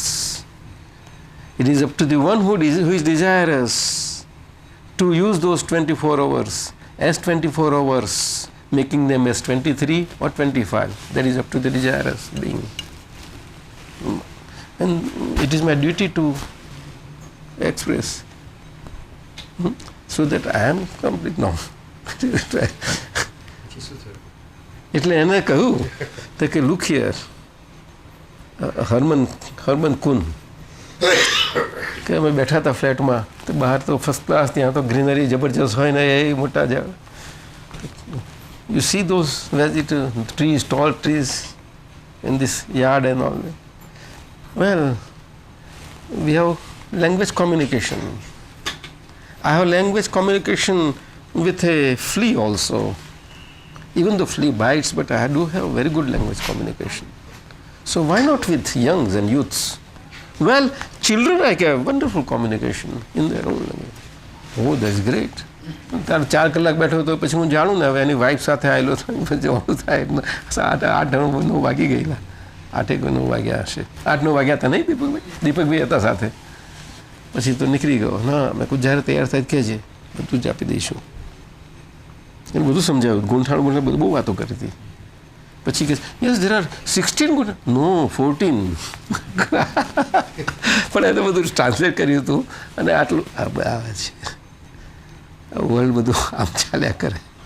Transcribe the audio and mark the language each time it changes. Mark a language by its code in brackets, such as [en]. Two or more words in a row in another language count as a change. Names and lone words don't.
[en] It is up to the one who is desirous to use those 24 hours as 24 hours, making them as 23 or 25. That is up to the desirous being. And it is my duty to express so that I am complete now. [gu] એટલે એને કહ્યું તો કે [en] look here, [gu] હરમન કુન કે અમે બેઠા હતા ફ્લેટમાં, તો બહાર તો [en] first class, [gu] ત્યાં તો ગ્રીનરી જબરજસ્ત હોય ને, એ મોટા [en] You see those trees, tall trees in this yard and all. Well, we have language communication. I have language communication with a flea also. Even though flea bites, but I do have very good language communication. So why not with youngs and youths? Well, children I have wonderful communication in their own language. Oh, that's great. [gu] તારે 4 કલાક બેઠો તો પછી હું જાણું ને હવે એની વાઈફ સાથે આવેલો જવાનું થાય 8-9 વાગી ગયેલા 8-9 વાગ્યા હશે 8-9 વાગ્યા હતા નહીં દીપકભાઈ હતા સાથે પછી તો નીકળી ગયો ના મેં કહું જ્યારે તૈયાર થાય કહેજે બધું જ આપી દઈશું એને બધું સમજાવ્યું ગુંઠાણ બધું બહુ વાતો કરી હતી પછી કે [en] yes there are [gu] 16 ગુંઠાણ નો 14 પણ એને બધું ટ્રાન્સલેટ કર્યું હતું અને આટલું આવે છે વર્લ્ડ બધું આમ ચાલ્યા કરે